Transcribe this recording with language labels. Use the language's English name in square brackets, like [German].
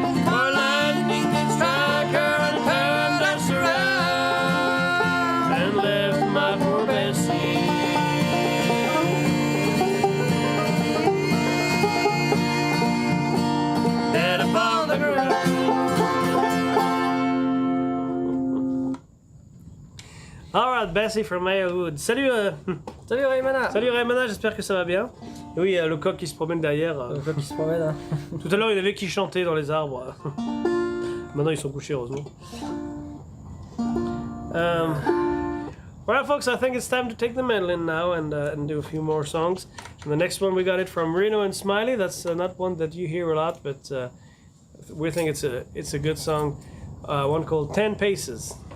[English] For lightning did strike her and turned us around, and left my poor Bessie dead upon the ground. out Bessie from Maywood. [French] Salut, Salut Raymana. salut Raymana, j'espère que ça va bien. Et oui, le coq qui se promène derrière. Le coq qui se promène. Hein. Tout à l'heure, il y en avait qui chantaient dans les arbres. Maintenant, ils sont couchés, heureusement. [English] Alright, folks, I think it's time to take the mandolin now and do a few more songs. And the next one, we got it from Reno and Smiley. That's not one that you hear a lot, but we think it's a good song. One called 10 Paces.